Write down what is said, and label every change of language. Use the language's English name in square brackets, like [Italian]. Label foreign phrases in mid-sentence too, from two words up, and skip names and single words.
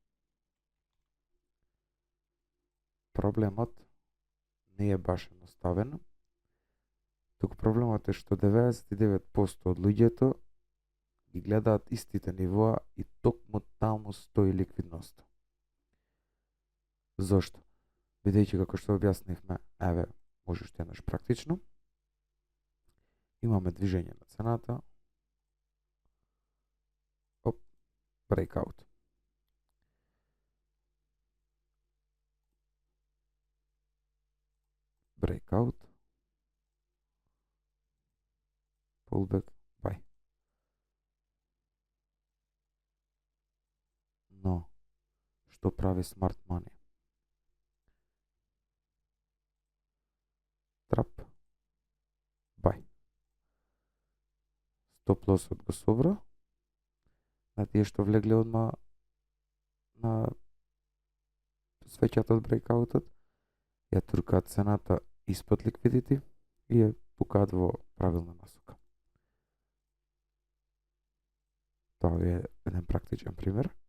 [Macedonian] Проблемот не е баш едноставен, туку проблемот е што 99% од луѓето ги гледаат истите нивоа и токму таму стои ликвидноста. Зошто? Бидејќи како што објаснивме, еве, може уште еднаш практично, имаме движење на цената, breakout. [English] Breakout, pullback, buy. [Macedonian] Но, што прави [English] smart money? Trap, buy. Stop lossот [Macedonian] го собра на тие што влегле одма на свеќата од breakoutот, ја туркаат цената испод ликвидити и ја пукаат во правилна насока. Тоа е еден практичен пример.